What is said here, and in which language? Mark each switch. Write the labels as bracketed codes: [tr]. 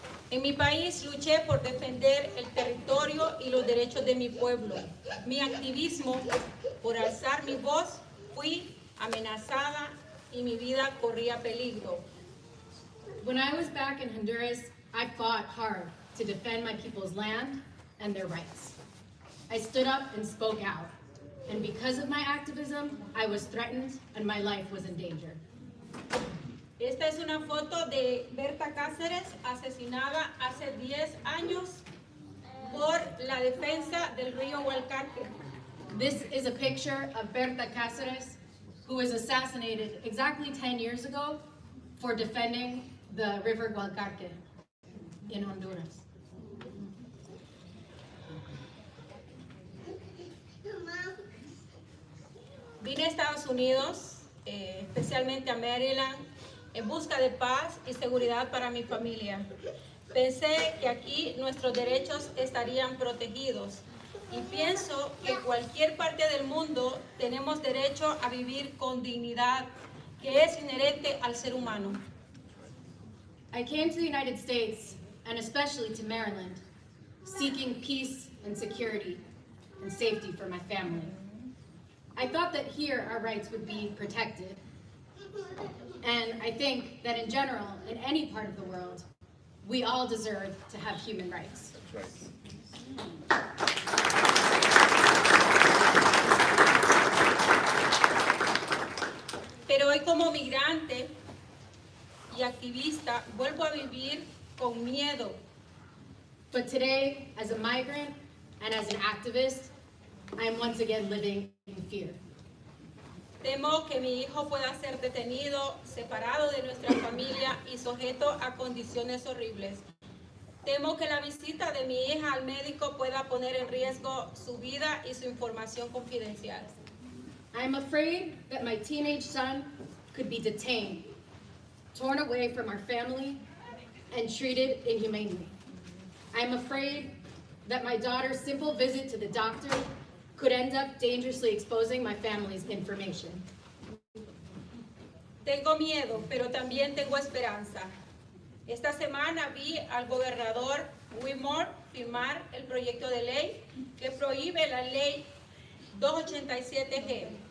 [es] En mi país luché por defender el territorio y los derechos de mi pueblo. Mi activismo por alzar mi voz fui amenazada y mi vida corría peligro. [en] When I was back in Honduras, I fought hard to defend my people's land and their rights. I stood up and spoke out. And because of my activism, I was threatened and my life was in danger. [es] Esta es una foto de Berta Cáceres, asesinada hace 10 años por la defensa del río Gualcarque. [en] This is a picture of Berta Cáceres, who was assassinated exactly 10 years ago for defending the river Gualcarque in Honduras. [es] Vine a Estados Unidos, especialmente a Maryland, en busca de paz y seguridad para mi familia. Pensé que aquí nuestros derechos estarían protegidos y pienso que en cualquier parte del mundo tenemos derecho a vivir con dignidad, que es inherente al ser humano. [en] I came to the United States, and especially to Maryland, seeking peace and security and safety for my family. I thought that here our rights would be protected. And I think that in general, in any part of the world, we all deserve to have human rights. [es] Pero hoy como migrante y activista vuelvo a vivir con miedo. [en] But today, as a migrant and as an activist, I am once again living in fear. [es] Temo que mi hijo pueda ser detenido, separado de nuestra familia y sujeto a condiciones horribles. Temo que la visita de mi hija al médico pueda poner en riesgo su vida y su información confidencial. [en] I am afraid that my teenage son could be detained, torn away from our family, and treated inhumanely. I am afraid that my daughter's simple visit to the doctor could end up dangerously exposing my family's information. [es] Tengo miedo, pero también tengo esperanza. Esta semana vi al gobernador Whitmore firmar el proyecto de ley que prohíbe la ley 287G.